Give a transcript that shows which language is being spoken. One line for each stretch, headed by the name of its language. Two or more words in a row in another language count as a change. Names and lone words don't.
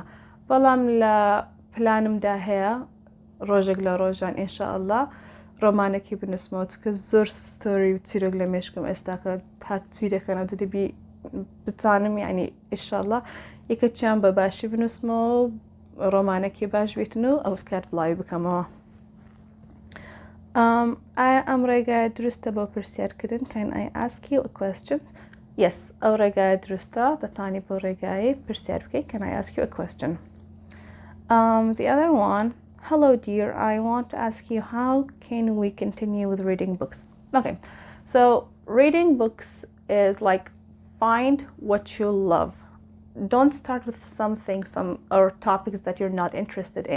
Central Kurdish: بەڵام لە پلانمدا هەیە ڕۆژێک لە ڕۆژان ئینشاءالله ڕۆمانێکی بنووسمەوە، چکە زۆر ستۆری و چیرۆک لە مێشکم ئێستا کە هاتووی دەکەنەوە دەبی بتانم یعنی ئینشاءالله یەکەچیان بە باشی بنووسمەوە و ڕۆمانێکی باش بێتن و ئەو کات بڵاوی بکەمەوە. ئایا ئەم ڕێگایە دروستە بۆ پرسیارکردن؟
English: Can I ask you a question? Yes,
Central Kurdish: ئەو ڕێگایە دروستە، دەتانی بۆ ڕێگایی پرسیار بکەیت.
English: Can I ask you a question? The other one, hello dear, I want to ask you how can we continue with reading books? Okay, so reading books is like find what you love. Don't start with something or topics that you're not interested in.